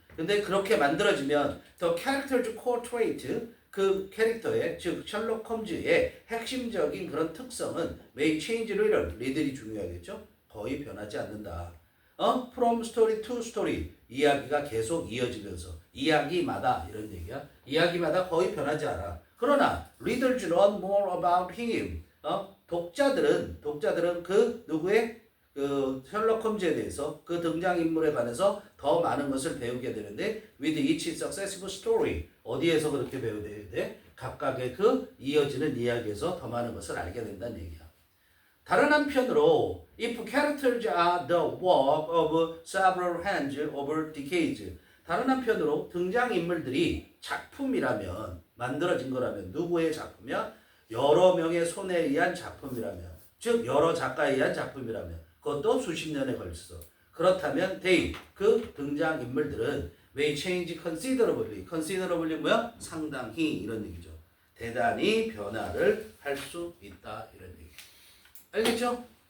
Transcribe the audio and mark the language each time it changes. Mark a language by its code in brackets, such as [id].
[ko] 근데 그렇게 만들어지면 [en] the character's core trait [ko] 그 캐릭터의 즉 셜록 홈즈의 핵심적인 그런 특성은 [en] may change little [ko] 리들이 중요하겠죠. 거의 변하지 않는다. [en] from story to story [ko] 이야기가 계속 이어지면서 이야기마다 이런 얘기야. 이야기마다 거의 변하지 않아. 그러나 [en] readers learn more about him. [ko] 독자들은 그 누구의 그 셜록 홈즈에 대해서 그 등장인물에 관해서 더 많은 것을 배우게 되는데 [en] with each successive story [ko] 어디에서 그렇게 배우게 돼? 각각의 그 이어지는 이야기에서 더 많은 것을 알게 된다는 얘기야. 다른 한편으로 [en] if characters are the work of several hands over decades [ko] 다른 한편으로 등장인물들이 작품이라면 만들어진 거라면 누구의 작품이야? 여러 명의 손에 의한 작품이라면 즉 여러 작가에 의한 작품이라면 그것도 수십 년에 걸쳐. 그렇다면 they 그 등장인물들은 [en] may change considerably. [ko] considerably 뭐야? 상당히 이런 얘기죠. 대단히 변화를 할 수 있다 이런 얘기. 알겠죠?